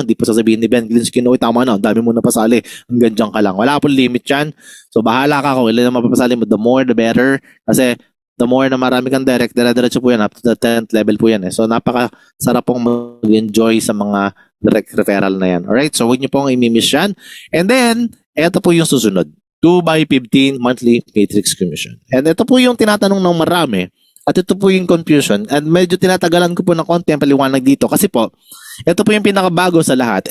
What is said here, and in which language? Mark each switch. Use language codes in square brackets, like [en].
[tl] Hindi po sasabihin ni Ben Glinsky, "Oy, tama na, dami mo na pasali. Hanggang dyan ka lang." Wala pong limit yan. So bahala ka kung ilan na mapapasali mo. [en] The more, the better. [tl] Kasi the more na marami kang direct, dire-diretso po yan, up to the 10th level po yan. So, napaka-sarap pong mag-enjoy sa mga direct referral na yan. Alright, so huwag niyo pong i-miss yan. And then, eto po yung susunod. [en] 2x15 monthly matrix commission. [tl] And ito po yung tinatanong ng marami. At ito po yung confusion. And medyo tinatagalan ko po ng konti ang paliwanag dito. Kasi po, ito po yung pinakabago sa lahat.